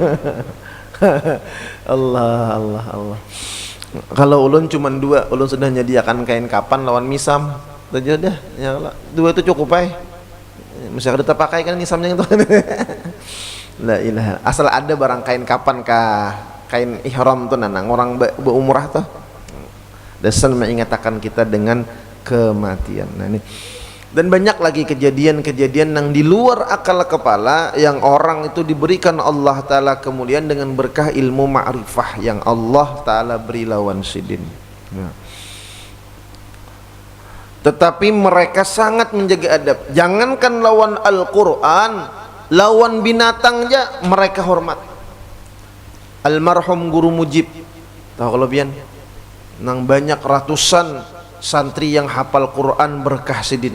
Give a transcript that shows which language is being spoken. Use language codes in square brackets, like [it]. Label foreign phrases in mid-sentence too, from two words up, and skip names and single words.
[bjn] Allah kalau ulun cuman dua, ulun sudah menyediakan kain kapan lawan misam saja dah ya Allah. Dua itu cukup mesti ada terpakai kan misamnya itu. [ar] لا إله [bjn] asal ada barang kain kapan kah kain ihram tuh nanang orang berumrah tuh dasar mengingatkan kita dengan kematian. Nah ini dan banyak lagi kejadian-kejadian yang di luar akal kepala yang orang itu diberikan [ar] الله تعالى [bjn] kemudian dengan berkah ilmu ma'rifah yang [ar] الله تعالى [bjn] beri lawan sidin ya. Tetapi mereka sangat menjaga adab, jangankan lawan Al-Quran, lawan binatang aja mereka hormat. Almarhum Guru Mujib tahu kalau pian nang banyak ratusan santri yang hafal Quran berkah sidin.